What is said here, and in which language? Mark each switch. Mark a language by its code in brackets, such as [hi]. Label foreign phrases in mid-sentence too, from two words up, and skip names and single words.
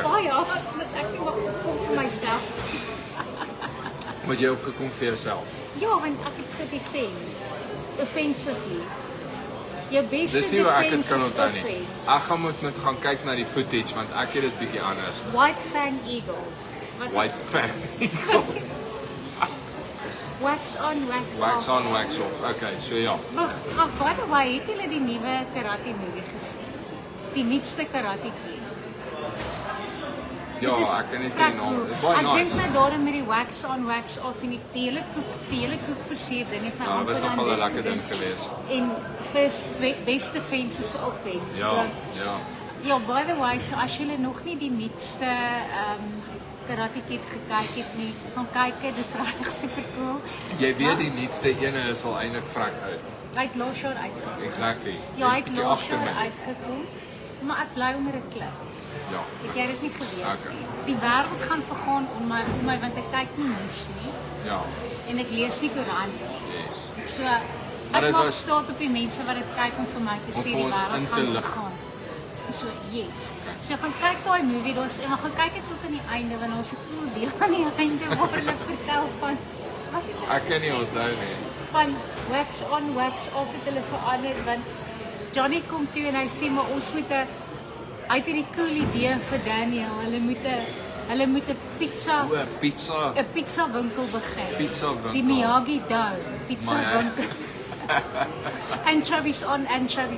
[af] baie hard, want ek nie mag kom vir myself. Moet jy opgekom vir jouself. Ja, want ek het gedefend. Offensively. Jou beste Dis nie hoe ek dit defense kan is onthou nie. offense. Ek gaan moet gaan kyk na die footage want ek het dit bietjie anders. White Fang Eagle. Wat White is fan. [en] wax on, wax Wax off. on, wax off. Okay, so ja. Maar by the way, [af] het julle die nuwe karate movie gesien? Die nuutste Karate Kid. Ja, Dit is ek kan nie vrek die naam. cool. Dit is baie Ek dink nice. net daarin met die [en] wax on, wax off [af] en die hele koek versier ding het my Ja, dit was amper aan nogal 'n dit lekker ding gedink. geweest. [en] En best defense is offense. [af] Ja, So, ja. ja, [en] by the way, [af] so as julle nog nie die nuutste Karate Kid gekyk het nie, gaan kyk, dis regtig [en] super cool. [af] Jy weet die nuutste ene is al eintlik vrek uit. Hy het laas jaar uitgekom. Exactly. Ja, hy het Die laas agtermin. jaar uitgekom. Maar ek bly onder 'n klip. Ja. Het jy dit nie geweet Okay. nie? Die wêreld gaan vergaan om my want ek kyk nie nuus nie Ja. en ek lees nie koerant nie. Yes. So Maar ek dit maak was- staat op die mense wat dit kyk om vir my te Om sê vir die ons wêreld in te gaan lig. vergaan. So yes. So gaan kyk daai movie, daar's en gaan kyk dit tot aan die einde want ons het 'n cool deel aan die einde waar hulle vertel van wat het Ek kan nie onthou nie. van [en] wax on, wax off [af] het hulle verander want Johnny kom toe en hy sê maar ons moet 'n uit hierdie cool idee vir Daniel. Hulle moet 'n pizza O, pizza. 'n pizza winkel begin. Pizza winkel. Die Miyagi Do pizza Maar ja. winkel. [en] Anchovies on, anchovies